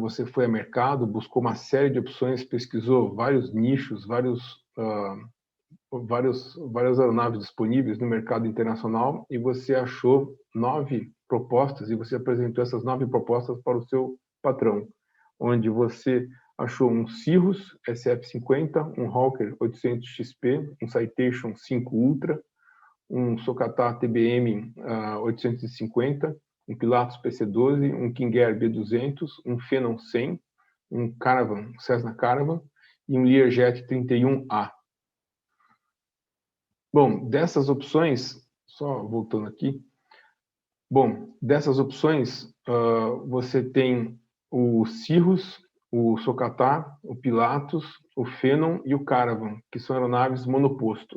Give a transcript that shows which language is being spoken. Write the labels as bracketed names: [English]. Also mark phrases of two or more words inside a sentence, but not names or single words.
[Portuguese] Você foi ao mercado, buscou uma série de opções, pesquisou vários nichos, vários várias aeronaves disponíveis no mercado internacional e você achou 9 propostas e você apresentou essas 9 propostas para o seu patrão, onde você achou um Cirrus SF-50, um Hawker 800 XP, um Citation 5 Ultra, um Socatá TBM 850, um Pilatus PC-12, um King Air B200, um Phenom 100, um Caravan, Cessna Caravan e um Learjet 31A. Bom, dessas opções, só voltando aqui, dessas opções, você tem o Cirrus, o Socatá, o Pilatus, o Phenom e o Caravan, que são aeronaves monoposto.